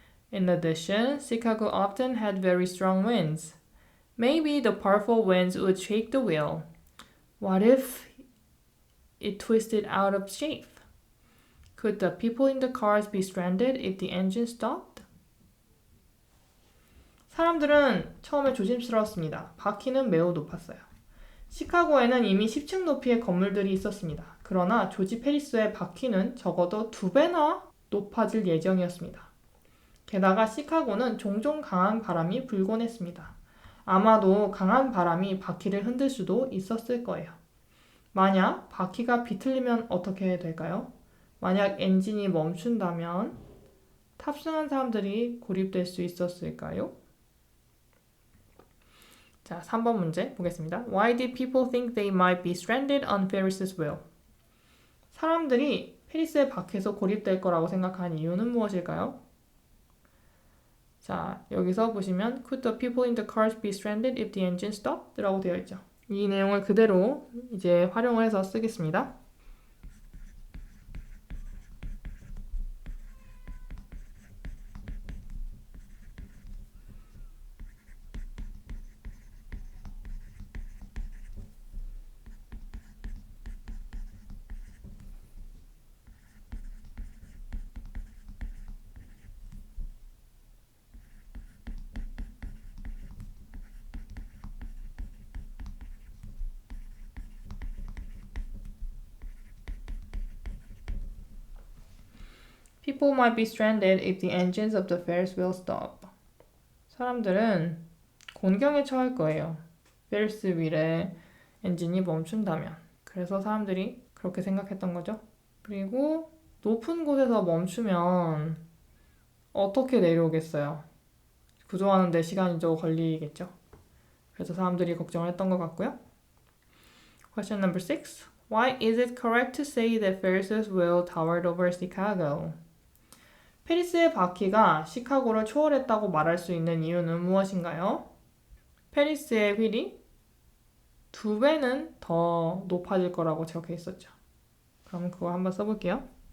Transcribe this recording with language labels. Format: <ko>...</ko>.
<en>In addition, Chicago often had very strong winds. Maybe the powerful winds would shake the wheel. What if it twisted out of shape? Could the people in the cars be stranded if the engine stopped?</en> <ko>사람들은 처음에 조심스러웠습니다. 바퀴는 매우 높았어요. 시카고에는 이미 10층 높이의 건물들이 있었습니다. 그러나 조지 페리스의 바퀴는 적어도 2배나 높아질 예정이었습니다. 게다가 시카고는 종종 강한 바람이 불곤 했습니다. 아마도 강한 바람이 바퀴를 흔들 수도 있었을 거예요. 만약 바퀴가 비틀리면 어떻게 될까요? 만약 엔진이 멈춘다면 탑승한 사람들이 고립될 수 있었을까요? 자, 3번 문제 보겠습니다.</ko> <en>Why did people think they might be stranded on Ferris's wheel?</en> <ko>사람들이 페리스의 바퀴에서 고립될 거라고 생각한 이유는 무엇일까요? 자, 여기서 보시면</ko> <en>Could the people in the cars be stranded if the engine stopped?</en> <ko>라고 되어 있죠. 이 내용을 그대로 이제 활용을 해서 쓰겠습니다.</ko> <en>People might be stranded if the engines of the Ferris wheel stop.</en> <ko>사람들은 곤경에 처할 거예요. 페리스 휠의 엔진이 멈춘다면. 그래서 사람들이 그렇게 생각했던 거죠. 그리고 높은 곳에서 멈추면 어떻게 내려오겠어요? 구조하는데 시간이 좀 걸리겠죠. 그래서 사람들이 걱정을 했던 것 같고요.</ko> <en>Question number 6. Why is it correct to say that Ferris's wheel towered over Chicago?</en> <ko>페리스의 바퀴가 시카고를 초월했다고 말할 수 있는 이유는 무엇인가요? 페리스의 휠이 2배는 더 높아질 거라고 적혀 있었죠. 그럼 그거 한번 써볼게요.</ko>